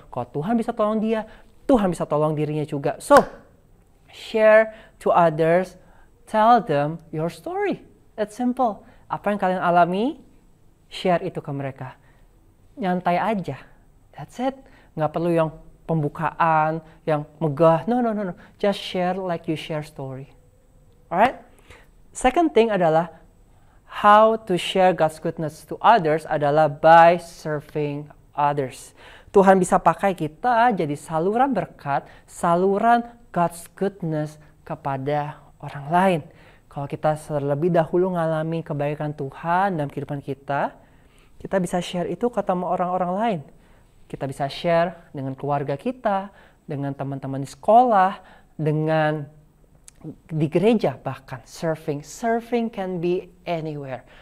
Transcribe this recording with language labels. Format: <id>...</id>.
<id>Kalau Tuhan bisa tolong dia, Tuhan bisa tolong dirinya juga.</id> <en>So, share to others. Tell them your story. It's simple.</en> <id>Apa yang kalian alami, share itu ke mereka. Nyantai aja.</id> <en>That's it.</en> <id>Nggak perlu yang pembukaan, yang megah.</id> <en>No. Just share like you share story. Alright? Second thing adalah how to share God's goodness to others adalah by serving others.</en> <id>Tuhan bisa pakai kita jadi saluran berkat, saluran God's goodness kepada orang lain. Kalau kita terlebih dahulu ngalami kebaikan Tuhan dalam kehidupan kita bisa share itu ke orang-orang lain. Kita bisa share dengan keluarga kita, dengan teman-teman di sekolah, dengan di gereja bahkan.</id> <en>Serving can be anywhere.</en>